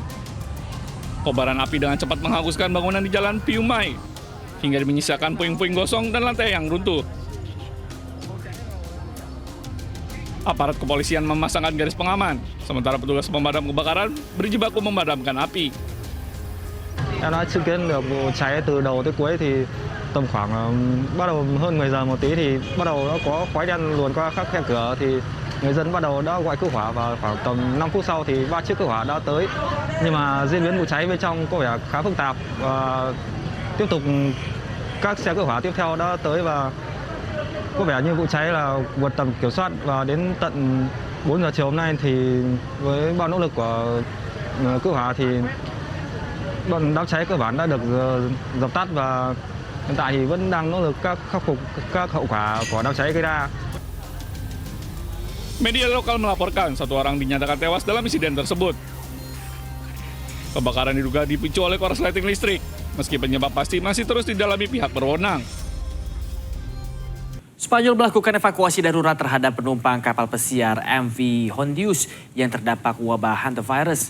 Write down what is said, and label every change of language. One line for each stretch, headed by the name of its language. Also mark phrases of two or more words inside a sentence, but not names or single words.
Indonesian: Kobaran api dengan cepat menghanguskan bangunan di Jalan Piu Mai, hingga menyisakan puing-puing gosong dan lantai yang runtuh. Aparat kepolisian memasangkan garis pengaman, sementara petugas pemadam kebakaran berjibaku memadamkan api.
Vietnamese: Em đã chứng kiến được vụ cháy từ đầu tới cuối thì tầm khoảng bắt đầu hơn 10 giờ một tí thì bắt đầu nó có khói đen luồn qua các khe cửa thì người dân bắt đầu đã gọi cứu hỏa và khoảng tầm 5 phút sau thì 3 chiếc cứu hỏa đã tới. Nhưng mà diễn biến vụ cháy bên trong có vẻ khá phức tạp và tiếp tục các xe cứu hỏa tiếp theo đã tới và có vẻ như vụ cháy là vượt tầm kiểm soát và đến tận 4 giờ chiều hôm nay thì với bao nỗ lực của cứu hỏa thì đám cháy cơ bản đã được dập tắt và hiện tại thì vẫn đang nỗ lực khắc phục các hậu quả của đám cháy gây ra.
Indonesian: Media lokal melaporkan 1 orang dinyatakan tewas dalam insiden tersebut. Kebakaran diduga dipicu oleh korsleting listrik, meski penyebab pasti masih terus didalami pihak berwenang. Spanyol melakukan evakuasi darurat terhadap penumpang kapal pesiar MV Hondius yang terdampak wabah hantavirus.